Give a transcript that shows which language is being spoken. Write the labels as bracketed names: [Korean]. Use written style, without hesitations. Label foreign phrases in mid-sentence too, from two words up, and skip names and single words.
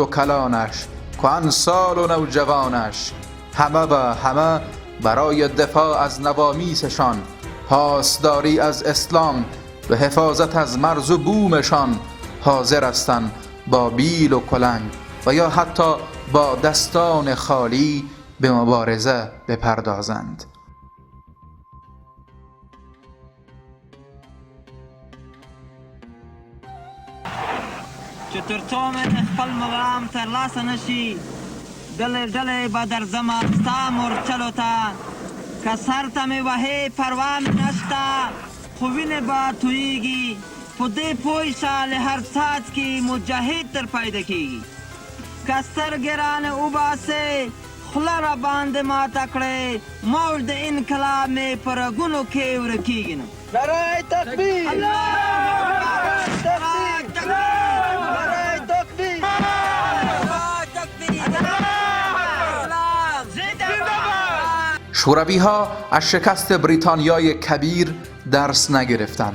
[Persian] کلانش، کهنسال و نوجوانش، همه و همه برای دفاع از نوامیسشان، پاسداری از اسلام و حفاظت از مرز و بومشان حاضر هستند با بیل و کلنگ و یا حتی با دستان خالی به مبارزه بپردازند. [Pashto] چې تر څو مې خپل مقام ترلاسه نشي ډلې ډلې به درځم ستا مورچلو ته که سر ته مې وهې پروا مې نشته خو وینې به تویېږي په دې پوه شه له هر څاڅکي مجاهد تر پیدا کېږي که سترګې رانه وباسې خوله را باندې ماته کړې موج د انقلاب مې په رګونو کې ورکېږي نو نعره تکبیر [Persian] شوروی ها از شکست بریتانیای کبیر درس نگرفتند.